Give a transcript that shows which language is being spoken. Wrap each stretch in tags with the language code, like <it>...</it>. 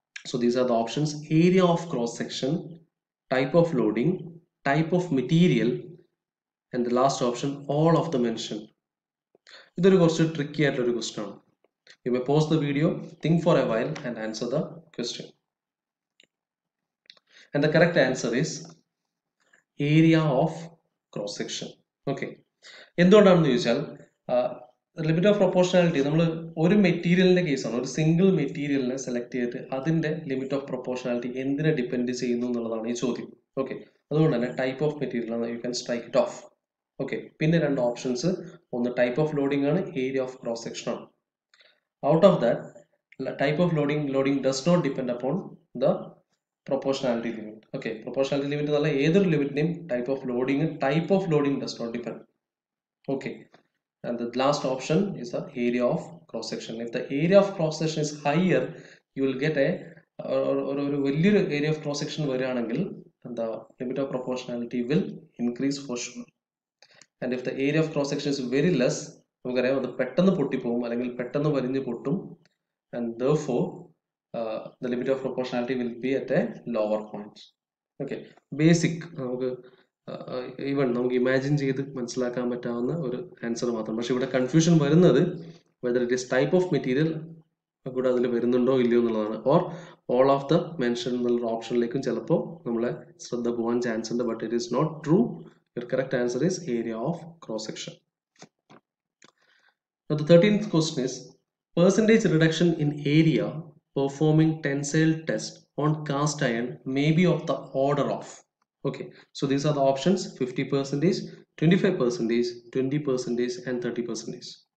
<en>So these are the options: area of cross section, type of loading, type of material, and the last option, all of the mentioned. This is a tricky question. You may pause the video, think for a while, and answer the question. And the correct answer is area of cross section. Okay.</en> <ml>എന്തുകൊണ്ടാണെന്ന് ചോദിച്ചാൽ limit of proportionality നമ്മൾ ഒരു മെറ്റീരിയലിന്റെ കേസാണ്, ഒരു single മെറ്റീരിയലിനെ select ചെയ്തിട്ട് അതിന്റെ ലിമിറ്റ് ഓഫ് പ്രൊപ്പോർഷണാലിറ്റി എന്തിനെ ഡിപ്പെൻഡ് ചെയ്യുന്നു എന്നുള്ളതാണ് ഈ ചോദ്യം. ഓക്കെ, അതുകൊണ്ട് തന്നെ ടൈപ്പ് ഓഫ് മെറ്റീരിയൽ ആണ്,</ml> <en>You can strike it off.</en> <ml>Okay, പിന്നെ രണ്ട് ഓപ്ഷൻസ്, ഒന്ന് ടൈപ്പ് ഓഫ് ലോഡിംഗ് ആണ്, ഏരിയ ഓഫ് ക്രോസ് സെക്ഷൻ ആണ്. Out of that</ml> <en>type of loading does not depend upon the proportionality limit. Okay, proportionality limit</en> <ml>എന്നല്ല ഏതൊരു ലിമിറ്റിനെയും</ml> <en>type of loading does not depend. Okay, and the last option is the area of cross section. If the area of cross section is higher, you will get a</en> <ml>ഒരു വലിയൊരു</ml> <en>area of cross section</en> <ml>വരികയാണെങ്കിൽ</ml> <en>the limit of proportionality will increase for sure. And if the area of cross section is very less,</en> <ml>നമുക്കറിയാം അത് പെട്ടെന്ന് പൊട്ടിപ്പോകും അല്ലെങ്കിൽ പെട്ടെന്ന് വലിഞ്ഞു പൊട്ടും,</ml> <en>and therefore the limit of proportionality will be at a lower point.</en> <ml>Okay, basic നമുക്ക് even നമുക്ക് imagine ചെയ്ത് മനസ്സിലാക്കാൻ പറ്റാവുന്ന ഒരു ആൻസർ മാത്രം. പക്ഷെ ഇവിടെ കൺഫ്യൂഷൻ വരുന്നത്</ml> <en>whether it is type of material</en> <ml>കൂടെ അതിൽ വരുന്നുണ്ടോ ഇല്ലയോ എന്നുള്ളതാണ്, or all of the mention എന്നുള്ള ഓപ്ഷനിലേക്കും ചിലപ്പോൾ നമ്മളെ ശ്രദ്ധ പോകാൻ ചാൻസ് ഉണ്ട്.</ml> <en>But it is not true. Your correct answer is area of cross section. Now the 13th question is percentage reduction in area performing tensile test on cast iron may be of the order of. Okay, so these are the options: 50%, 25%, 20%, and 30%.</en>